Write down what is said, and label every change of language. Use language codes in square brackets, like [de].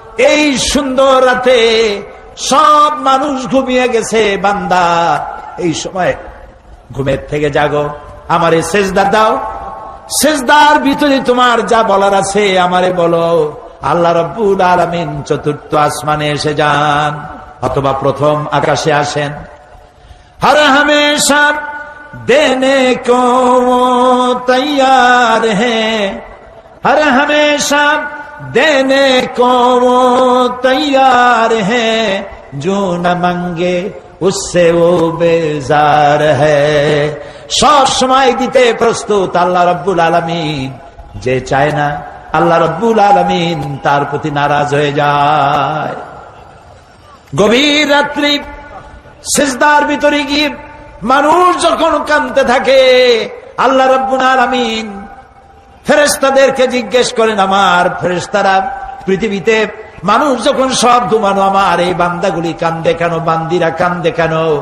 [bn] এই সুন্দর রাতে সব মানুষ ঘুমিয়ে গেছে, বান্দা এই সময় ঘুমের থেকে জাগো, আমারে সেজদা দাও, সেজদার ভিতরে তোমার যা বলার আছে আমারে বলো। আল্লাহ রাব্বুল আলামিন চতুর্থ আসমানে এসে যান অথবা প্রথম আকাশে আসেন। [hi] हर हमेशा देने को तैयार है, हर हमेशा देने को तैयार है, जो न मांगे उससे वो बेजार है। [bn] সব সময় দিতে প্রস্তুত আল্লাহ রাব্বুল আলামিন। যে চায় না আল্লাহ রাব্বুল আলামিন তার প্রতি নারাজ হয়ে যায়। গভীর রাত্রি সিজদার ভিতরে গিয়ে মানুষ যখন কাঁদতে থাকে, আল্লাহ রাব্বুল আলামিন ফেরেশতাদেরকে জিজ্ঞেস করেন, আমার ফেরেশতারা পৃথিবীতে মানুষ যখন সব ঘুমানো, আমার এই বান্দাগুলি কান্দে কেন, বান্দিরা কান্দে কেন?